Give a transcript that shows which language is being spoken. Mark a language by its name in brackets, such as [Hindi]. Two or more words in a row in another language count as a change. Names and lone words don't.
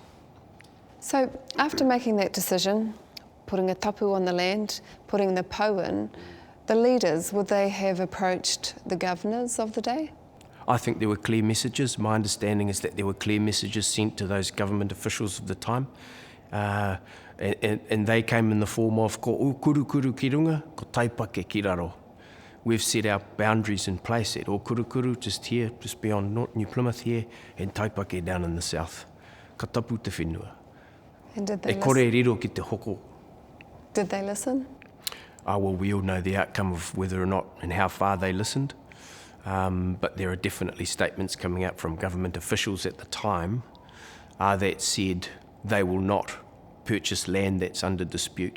[English] So after making that decision, putting a tapu on the land, putting the po in, the leaders, would they have approached the governors of the day? I think there were clear messages. My understanding is that there were clear messages sent to those government officials of the time. And they came in the form of [Māori] ko kurukuru ki runga, ko taipake ki raro. [English] We've set our boundaries in place at Kurukuru, just here, just beyond New Plymouth here, and taipake down in the south. [Māori] Ka tapu te whenua. [English] And did they [Māori] E kore riro ki te hoko. [English] Did they listen? Well, we all know the outcome of whether or not and how far they listened. But there are definitely statements coming out from government officials at the time that said they will not purchase land that's under dispute.